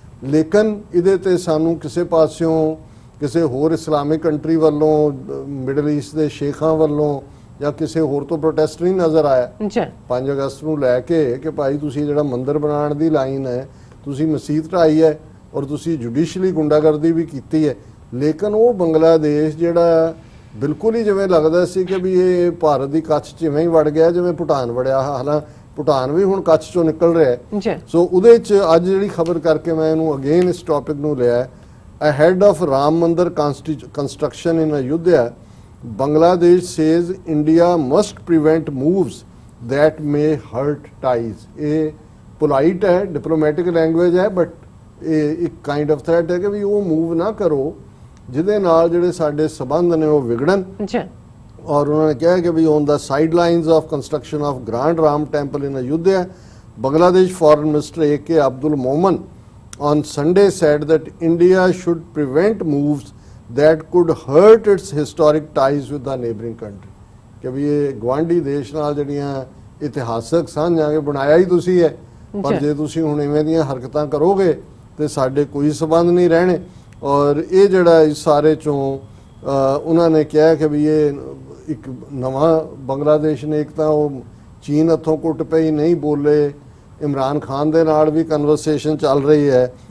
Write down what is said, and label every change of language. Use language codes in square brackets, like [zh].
[pa] ਲੇਕਿਨ ਇਹਦੇ ਤੇ ਸਾਨੂੰ ਕਿਸੇ ਪਾਸਿਓਂ ਕਿਸੇ ਹੋਰ ਇਸਲਾਮਿਕ ਕੰਟਰੀ ਵੱਲੋਂ, ਮਿਡਲ ਈਸਟ ਦੇ ਸ਼ੇਖਾਂ ਵੱਲੋਂ ਜਾਂ ਕਿਸੇ ਹੋਰ ਤੋਂ ਪ੍ਰੋਟੈਸਟ ਨਹੀਂ ਨਜ਼ਰ ਆਇਆ 5 ਅਗਸਤ ਨੂੰ ਲੈ ਕੇ ਕਿ ਭਾਈ ਤੁਸੀਂ ਜਿਹੜਾ ਮੰਦਰ ਬਣਾਉਣ ਦੀ ਲਾਈਨ ਹੈ, ਤੁਸੀਂ ਮਸਜਿਦ ਢਾਈ ਹੈ ਔਰ ਤੁਸੀਂ ਜੁਡੀਸ਼ੀਅਲੀ ਗੁੰਡਾਗਰਦੀ ਵੀ ਕੀਤੀ ਹੈ। ਲੇਕਿਨ ਉਹ ਬੰਗਲਾਦੇਸ਼ ਜਿਹੜਾ ਬਿਲਕੁਲ ਹੀ ਜਿਵੇਂ ਲੱਗਦਾ ਸੀ ਕਿ ਵੀ ਇਹ ਭਾਰਤ ਦੀ ਕੱਛ 'ਚ ਜਿਵੇਂ ਹੀ ਵੜ ਗਿਆ ਜਿਵੇਂ ਭੂਟਾਨ ਵੜਿਆ, ਹਾਲਾਂ ਭੂਟਾਨ ਵੀ ਹੁਣ ਕੱਛ 'ਚੋਂ ਨਿਕਲ ਰਿਹਾ ਹੈ। ਸੋ ਉਹਦੇ 'ਚ ਅੱਜ ਜਿਹੜੀ ਖਬਰ ਕਰਕੇ ਮੈਂ ਇਹਨੂੰ ਅਗੇਨ ਇਸ ਟੌਪਿਕ ਨੂੰ ਲਿਆ, [en] ahead of Ram Mandir construction in Ayodhya, Bangladesh says India must prevent moves that may hurt ties. [pa] ਇਹ polite ਹੈ, [en] diplomatic language [pa] ਹੈ, but ਇਹ ਇੱਕ [en] kind of threat [pa] ਹੈ ਕਿ ਵੀ ਉਹ move ਨਾ ਕਰੋ ਜਿਹਦੇ ਨਾਲ ਜਿਹੜੇ ਸਾਡੇ ਸਬੰਧ ਨੇ ਉਹ ਵਿਗੜਨ। ਔਰ ਉਹਨਾਂ ਨੇ ਕਿਹਾ ਕਿ ਵੀ [en] on the sidelines of construction of Grand Ram Temple in Ayodhya, Bangladesh Foreign Minister A.K. Abdul Momen on Sunday said that India should prevent moves that could hurt its historic ties with the neighboring country. [pa] ਕਿ ਵੀ ਇਹ ਗਵਾਂਢੀ ਦੇਸ਼ ਨਾਲ ਜਿਹੜੀਆਂ ਇਤਿਹਾਸਕ ਸਾਂਝਾਂ ਬਣਾਇਆ ਹੀ ਤੁਸੀਂ ਹੈ, ਪਰ ਜੇ ਤੁਸੀਂ ਹੁਣ ਇਵੇਂ ਦੀਆਂ ਹਰਕਤਾਂ ਕਰੋਗੇ ਤੇ ਸਾਡੇ ਕੋਈ ਸਬੰਧ ਨਹੀਂ ਰਹਿਣੇ। ਔਰ ਇਹ ਜਿਹੜਾ ਇਸ ਸਾਰੇ ਚੋਂ ਉਹਨਾਂ ਨੇ ਕਿਹਾ ਕਿ ਵੀ ਇਹ ਇੱਕ ਨਵਾਂ ਬੰਗਲਾਦੇਸ਼ ਨੇ, ਇੱਕ ਤਾਂ ਉਹ ਚੀਨ ਹੱਥੋਂ ਕੁੱਟ ਪਈ, ਨਹੀਂ ਬੋਲੇ, ਇਮਰਾਨ ਖਾਨ ਦੇ ਨਾਲ ਵੀ ਕਨਵਰਸੇਸ਼ਨ ਚੱਲ ਰਹੀ ਹੈ।